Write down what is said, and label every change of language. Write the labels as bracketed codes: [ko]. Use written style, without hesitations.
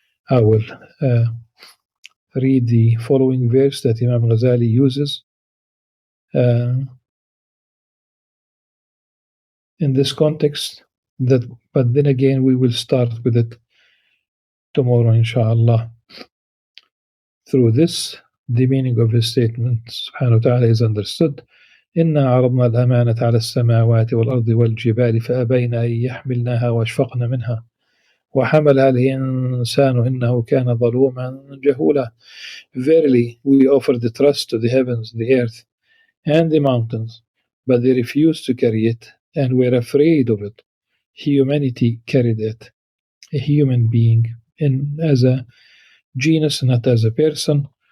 [en] I will read the following verse that Imam Al-Ghazali uses in this context, but then again we will start with it tomorrow, inshallah. Through this, the meaning of his statement, subhanahu wa ta'ala, is understood. [ar] إنا عرضنا الأمانة على السماوات والأرض والجبال فأبين أن يحملنها واشفقن منها وحملها الإنسان إنه كان ظلوما جهولا. [en] Verily, we offer the trust to the heavens, the earth, and the mountains, but they refused to carry it and were afraid of it. humanity carried it, a human being, and as a genus, not as a person.